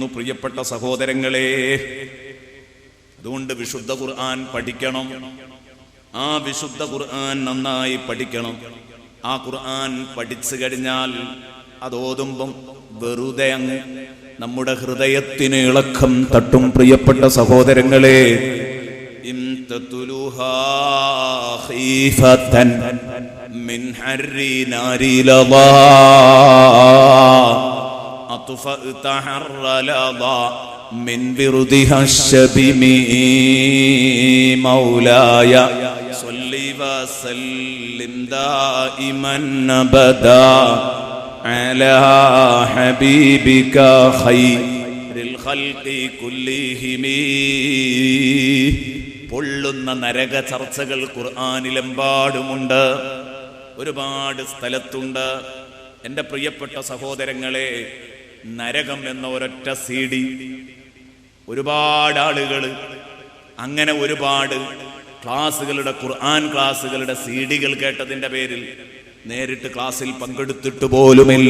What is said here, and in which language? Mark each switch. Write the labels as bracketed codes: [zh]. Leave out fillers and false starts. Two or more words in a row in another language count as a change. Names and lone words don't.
[ml] പ്രിയപ്പെട്ട സഹോദരങ്ങളെ, അതുകൊണ്ട് വിശുദ്ധ ഖുർആൻ പഠിക്കണം. ആ വിശുദ്ധ ഖുർആൻ നന്നായി പഠിക്കണം. ആ ഖുർആൻ പഠിച്ചു കഴിഞ്ഞാൽ അതോതുമ്പം വെറുതെ അങ്ങ് നമ്മുടെ ഹൃദയത്തിന് ഇളക്കം തട്ടും. പ്രിയപ്പെട്ട സഹോദരങ്ങളെ, [ar] تتلوها خيفة من حر نار لظى أطفأت حر لظى من بردها الشبم مولاي صل وسلم دائما أبدا على حبيبك خير الخلق كلهم. [ml] പൊള്ളുന്ന നരക ചർച്ചകൾ ഖുർആനിലെമ്പാടുമുണ്ട്, ഒരുപാട് സ്ഥലത്തുണ്ട്. എൻ്റെ പ്രിയപ്പെട്ട സഹോദരങ്ങളെ, നരകം എന്ന ഒരൊറ്റ CD ഒരുപാട് ആളുകൾ അങ്ങനെ ഒരുപാട് ക്ലാസ്സുകളുടെ, ഖുർആൻ ക്ലാസ്സുകളുടെ CD കേട്ടതിൻ്റെ പേരിൽ നേരിട്ട് ക്ലാസ്സിൽ പങ്കെടുത്തിട്ട് പോലുമില്ല.